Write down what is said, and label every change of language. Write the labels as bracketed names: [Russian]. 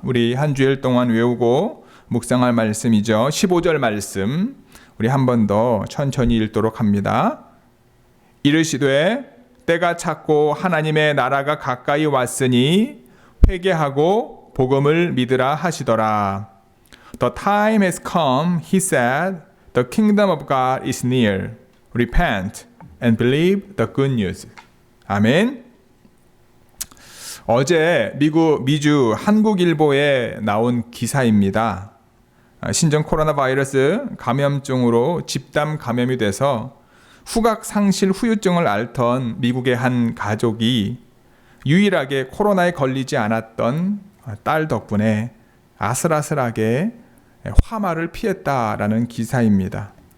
[Korean] 우리 한 주일 동안 외우고 묵상할 말씀이죠. 15절 말씀 우리 한 번 더 천천히 읽도록 합니다. 이르시되 때가 찼고 하나님의 나라가 가까이 왔으니 회개하고 복음을 믿으라 하시더라. [English] The time has come, he said. The kingdom of God is near. Repent and believe the good news. [Korean] 아멘. 어제 미주 한국일보에 나온 기사입니다. 신종 코로나 바이러스 감염증으로 집단 감염이 돼서 후각 상실 후유증을 앓던 미국의 한 가족이 유일하게 코로나에 걸리지 않았던 딸 덕분에 아슬아슬하게 화마를 피했다라는 기사입니다.